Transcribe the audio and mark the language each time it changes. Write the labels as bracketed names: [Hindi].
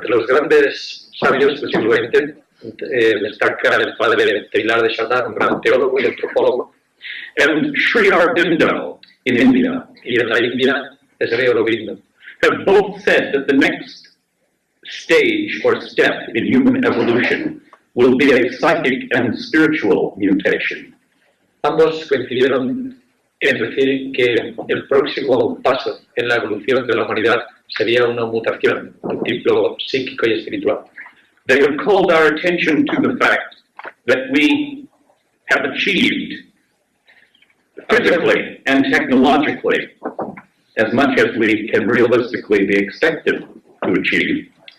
[Spanish] De los grandes sabios del siglo XX, destaca el padre Teilhard de Chardin, un gran teólogo y antropólogo, [English] and Sri Aurobindo in India, [Spanish] y en la India es Sri Aurobindo, [English] have both said that the next stage or step in human evolution will be a psychic and spiritual mutation. [Spanish] Ambos coincidieron en decir que el próximo paso en la evolución de la humanidad sería una mutación de tipo psíquico y espiritual. [English] They have called our attention to the fact that we have achieved physically and technologically as much as we can realistically be expected to achieve.